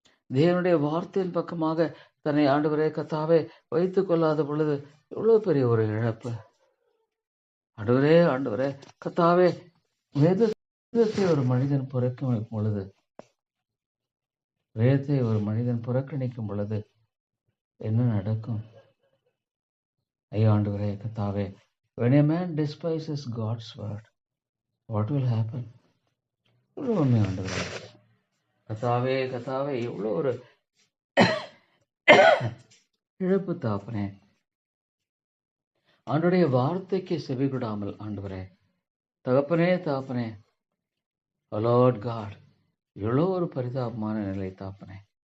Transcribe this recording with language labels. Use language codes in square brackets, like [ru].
[ta] தேவனுடைய வார்த்தையின் பக்கமாக தன்னை ஆண்டவரே கர்த்தாவே வைத்துக் கொள்ளாத பொழுது எவ்வளவு பெரிய ஒரு இழப்பு. ஆண்டவரே கர்த்தாவே, வேதத்தை ஒரு மனிதன் புறக்கணிக்கும் பொழுது, வேதத்தை ஒரு மனிதன் புறக்கணிக்கும் பொழுது என்ன நடக்கும்? ஐயோ ஆண்டவரே கர்த்தாவே, [en] when a man despises God's word, what will happen? [ta] இவ்வளவு உண்மை ஆண்டவரே கர்த்தாவே, கர்த்தாவே, இவ்வளவு ஒரு இழப்பு தாப்பனே. ஆண்டுடைய வார்த்தைக்கு செவிகொடாமல் ஆண்டவரே, தகப்பனே தாப்பனே, [en] Lord God, [ta] இவ்வளோ ஒரு பரிதாபமான நிலை தாப்பனே.